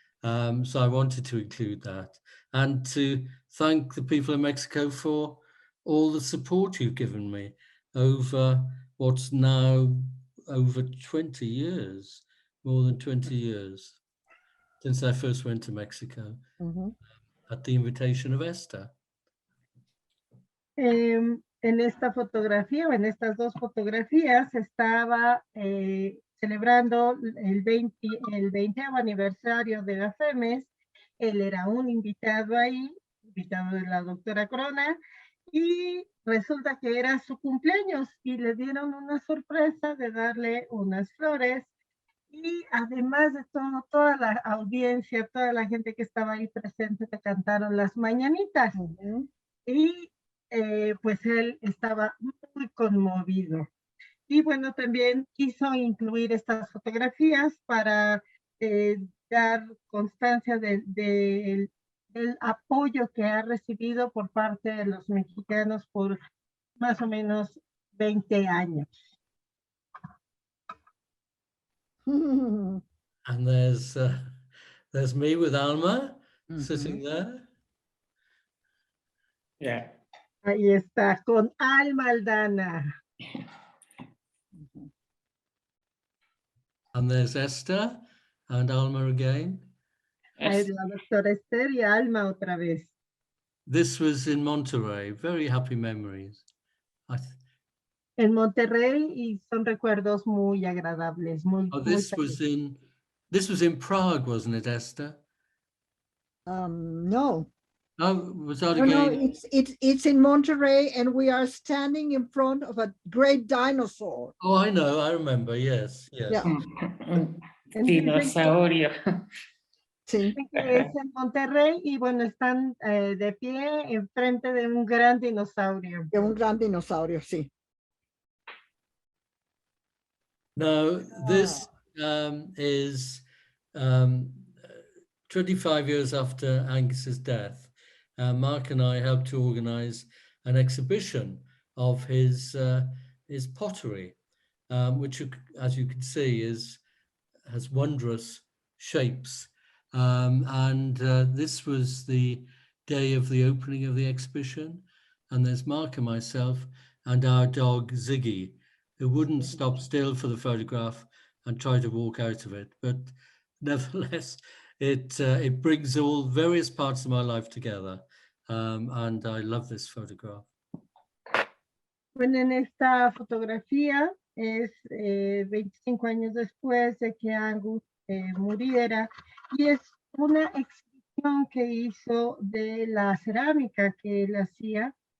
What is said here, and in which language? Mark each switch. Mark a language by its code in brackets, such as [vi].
[en] So I wanted to include that, and to thank the people of Mexico for all the support you've given me over what's now over 20 years, more than 20 years, since I first went to Mexico at the invitation of Esther. [es] En esta fotografía, o en estas dos fotografías, estaba celebrando el 20º aniversario de la FEMES. Él era un invitado ahí, invitado de la doctora Corona, y resulta que era su cumpleaños y le dieron una sorpresa de darle unas flores, y además de todo, toda la audiencia, toda la gente que estaba ahí presente, te cantaron las mañanitas. Y pues él estaba muy conmovido. Y bueno, también quiso incluir estas fotografías para dar constancia del apoyo que ha recibido por parte de los mexicanos por más o menos 20 años. [en] And there's me with Alma sitting there. Yeah. [es] Ahí está, con Alma Aldana. [en] And there's Esther and Alma again. [es] Ahí la doctora Esther y Alma otra vez. [en] This was in Monterrey. Very happy memories. [es] En Monterrey, y son recuerdos muy agradables. [en] This was in Prague, wasn't it, Esther? No. Oh, was that No, again? it's in Monterrey, and we are standing in front of a great dinosaur. Oh, I know. I remember. Yes. Yeah. [es] Un dinosaurio. Sí. Es en Monterrey, y bueno, están de pie enfrente de un gran dinosaurio. De un gran dinosaurio, sí. [en] Now, this is 25 years after Angus's death. Mark and I helped to organize an exhibition of his pottery, which, as you can see, has wondrous shapes. And this was the day of the opening of the exhibition. And there's Mark and myself and our dog Ziggy, who wouldn't stop still for the photograph and try to walk out of it. But nevertheless, it brings all various parts of my life together. And I love this photograph. [es] Bueno, en esta fotografía es 25 años después de que Angus muriera, y es una exhibición que hizo de la cerámica que él hacía.